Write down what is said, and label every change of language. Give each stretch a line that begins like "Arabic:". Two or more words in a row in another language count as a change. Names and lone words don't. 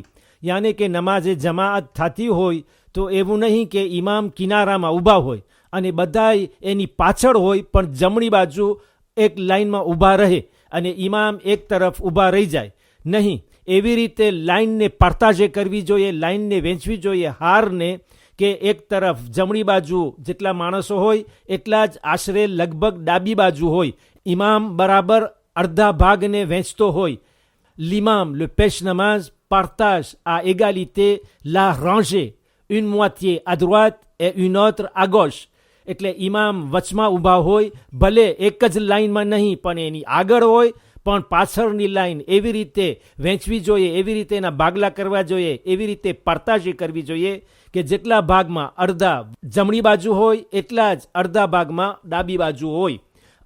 Gujarati: યાને કે નમાઝે જમાઅત થતી હોય તો એવું નહીં કે ઇમામ કિનારામાં ઊભા હોય અને બધાય એની પાછળ હોય પણ જમણી બાજુ એક લાઇનમાં ઊભા રહે અને ઇમામ એક તરફ ઊભા રહી જાય. નહીં, એવી રીતે લાઇનને પાર્તાજે કરવી જોઈએ, લાઇનને વેચવી જોઈએ હારને, કે એક તરફ જમણી બાજુ જેટલા માણસો હોય એટલા જ આશરે લગભગ ડાબી બાજુ હોય. ઇમામ બરાબર અડધા ભાગને વેચતો હોય.
French: l'imam, le
Gujarati: પેશ નમાઝ
French: partage à égalité la rangée, une moitié à droite et une autre à gauche.
Gujarati: એટલે ઇમામ વચમાં ઊભા હોય, ભલે એક જ લાઇનમાં નહીં પણ એની આગળ હોય, પણ પાછળની લાઈન એવી રીતે વહેંચવી જોઈએ, એવી રીતે એના ભાગલા કરવા જોઈએ, એવી રીતે પાર્તાજી કરવી જોઈએ કે જેટલા ભાગમાં અડધા જમણી બાજુ હોય એટલા જ અડધા ભાગમાં ડાબી બાજુ હોય.